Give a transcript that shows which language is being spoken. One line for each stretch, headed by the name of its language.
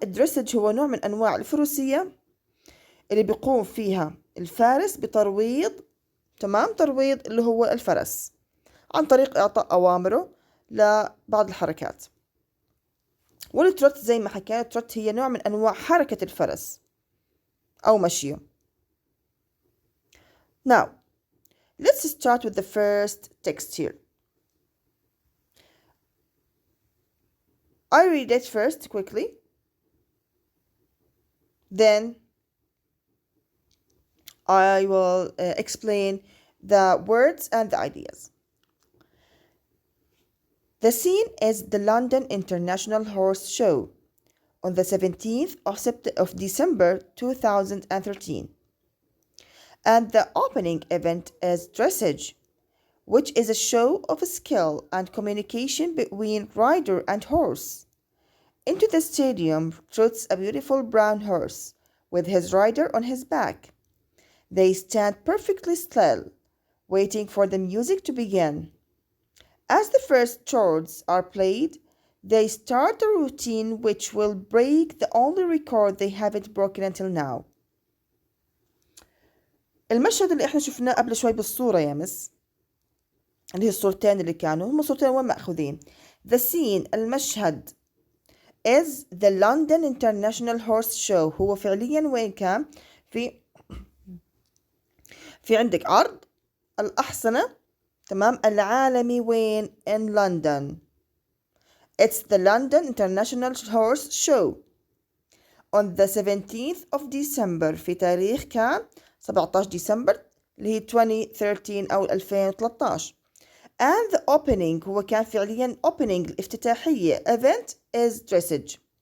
Arabic: الدريسج هو نوع من أنواع الفروسية اللي بيقوم فيها الفارس بترويض، تمام، ترويض اللي هو الفرس عن طريق إعطاء أوامره لبعض الحركات. والتروت زي ما حكينا، التروت هي نوع من أنواع حركة الفرس أو مشيه.
English: Now, let's start with the first text here. I read it first quickly. Then I will explain the words and the ideas. The scene is the London International Horse Show on the 17th of December 2013. And the opening event is dressage, which is a show of skill and communication between rider and horse. Into the stadium trots a beautiful brown horse with his rider on his back. They stand perfectly still, waiting for the music to begin. As the first chords are played, they start a routine which will break the only record they haven't broken until now.
Arabic: المشهد اللي احنا شفناه قبل شوي بالصورة يا مس، اللي هي الصورتين اللي كانوا هم صورتين وين مأخوذين.
English: The scene،
Arabic: المشهد،
English: is the London International Horse Show.
Arabic: هو فعليا وين كان؟ في عندك عرض الأحصنة، تمام، العالمي، وين؟
English: in London. It's the London International Horse Show on the 17th of December.
Arabic: في تاريخ كان 17 ديسمبر اللي هي 2013 أو 2013.
English: And the opening،
Arabic: هو كان فعليا
English: opening،
Arabic: الافتتاحية،
English: event is dressage.